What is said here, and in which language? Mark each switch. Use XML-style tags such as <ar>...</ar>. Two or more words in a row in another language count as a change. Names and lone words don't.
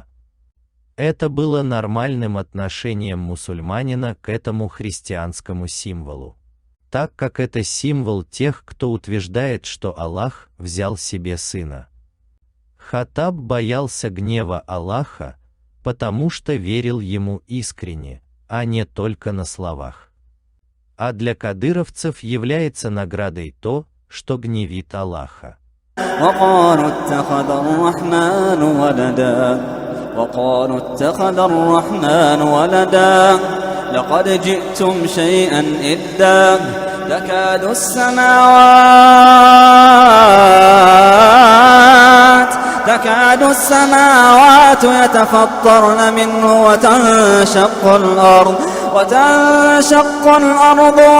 <ru>Это было нормальным отношением мусульманина к этому христианскому символу, так как это символ тех, кто утверждает, что Аллах взял себе сына. Хаттаб боялся гнева Аллаха, потому что верил ему искренне, а не только на словах. А для кадыровцев является наградой то, что гневит Аллаха.</ru> <ar>وقالوا اتخذ الرحمن ولدا لقد جئتم شيئا إدا تكاد السماوات يتفطرن منه وتنشق الأرض</ar>